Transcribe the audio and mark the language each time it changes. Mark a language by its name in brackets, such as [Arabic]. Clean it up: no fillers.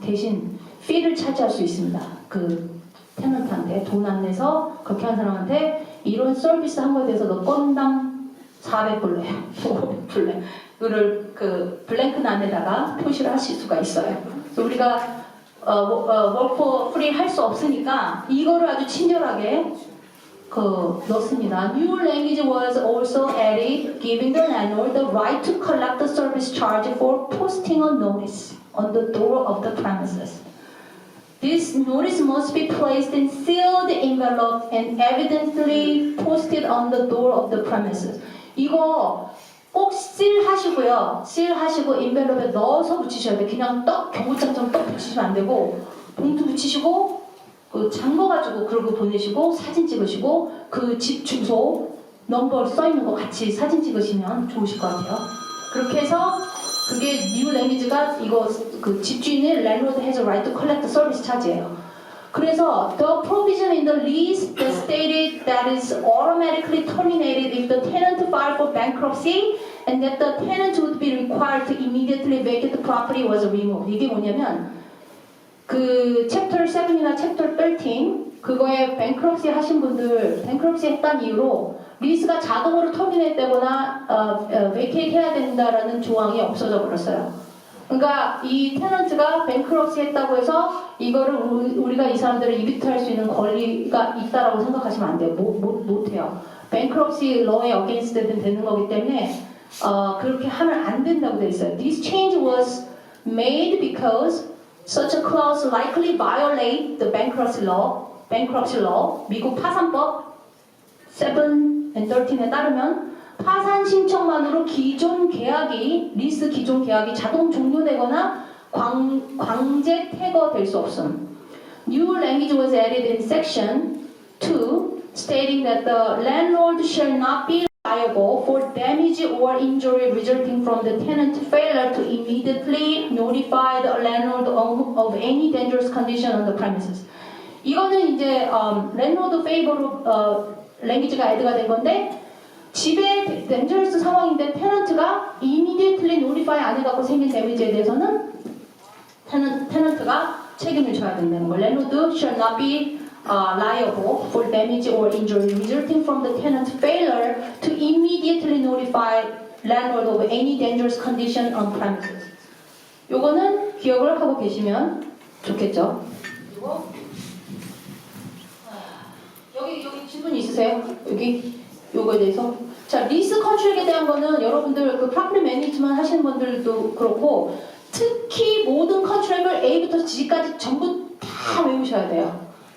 [Korean] 대신 fee를 차지할 수 있습니다. 그 테넌트한테 돈 안 내서 그렇게 한 사람한테 이런 서비스 한 거에 대해서 너 건당 400불래, 500불래 그를 그 블랭크 안에다가 표시를 하실 수가 있어요. 그래서 우리가 [English] work for free [Korean] 할 수 없으니까 이거를 아주 친절하게 넣습니다. [English] New language was also added, giving the landlord the right to collect the service charge for posting a notice on the door of the premises. This notice must be placed in sealed envelope and evidently posted on the door of the premises. [Korean] 이거 꼭 실하시고요. 실하시고 인벨롭에 넣어서 붙이셔야 돼요. 그냥 경고장처럼 떡 붙이시면 안 되고 봉투 붙이시고 잠궈가지고 그러고 보내시고 사진 찍으시고 그 집 주소 넘버 써있는 거 같이 사진 찍으시면 좋으실 것 같아요. 그렇게 해서 그게 [English] new language가 [Korean] 이거 그 집주인의 [English] landlord has a right to collect the service charge예요. 그래서 the provision in the lease that stated that is automatically terminated if the tenant filed for bankruptcy and that the tenant would be required to immediately vacate the property was removed. [Korean] 이게 뭐냐면 그 챕터 7이나 챕터 13 그거에 bankruptcy 하신 분들 bankruptcy 했다는 이유로 리스가 자동으로 터미네이트 되거나 vacate 해야 된다라는 조항이 없어져 버렸어요. 그러니까 이 테넌트가 bankruptcy 했다고 해서 이거를 우리가 이 사람들을 이비트할 수 있는 권리가 있다라고 생각하시면 안 돼요. 못 해요. bankruptcy law에 against 되는 거기 때문에 그렇게 하면 안 된다고 돼 있어요. [English] This change was made because such a clause likely violate the bankruptcy law, [Korean] 미국 파산법 7 and 13에 따르면 파산 신청만으로 리스 기존 계약이 자동 종료되거나 강제 퇴거될 수 없음. [English] New language was added in section 2, stating that the landlord shall not be liable for damage or injury resulting from the tenant failure to immediately notify the landlord of any dangerous condition on the premises. [Korean] 이거는 이제 랜로드 페이버로 랭귀지가 애드가 된 건데 집에 dangerous 상황인데 테넌트가 immediately notify 안 해갖고 생긴 데미지에 대해서는 테넌트가 책임을 져야 된다는 거예요. [English] landlord shall not be liable for damage or injury resulting from the tenant's failure to immediately notify landlord of any dangerous condition on premises. [Korean] 요거는 기억을 하고 계시면 좋겠죠. 그리고 여기 질문 있으세요? 여기 요거에 대해서. 자, 리스 컨트랙에 대한 거는 여러분들 그 프로퍼티 매니지먼트 하시는 분들도 그렇고 특히 모든 컨트랙을 A부터 G까지 전부 다 외우셔야 돼요.